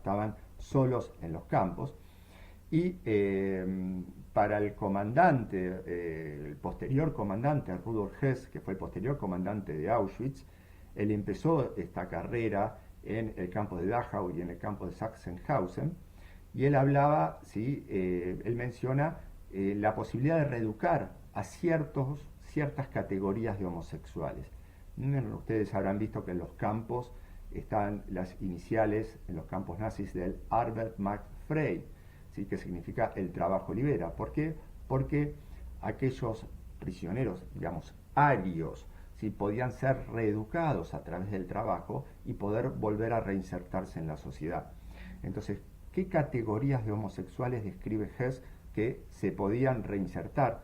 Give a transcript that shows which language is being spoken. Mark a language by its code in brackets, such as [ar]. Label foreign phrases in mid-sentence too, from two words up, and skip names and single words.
[es] Estaban solos en los campos. Y para el comandante, el posterior comandante, Rudolf Hess, que fue el posterior comandante de Auschwitz, él empezó esta carrera en el campo de Dachau y en el campo de Sachsenhausen, y él hablaba, ¿sí? Él menciona la posibilidad de reeducar a ciertas categorías de homosexuales. Ustedes habrán visto que en los campos están las iniciales, en los campos nazis, del [de] Arbeit macht frei, [es] ¿sí?, que significa el trabajo libera. ¿Por qué? Porque aquellos prisioneros, digamos, arios, ¿sí?, podían ser reeducados a través del trabajo y poder volver a reinsertarse en la sociedad. Entonces, ¿qué categorías de homosexuales describe Hess que se podían reinsertar?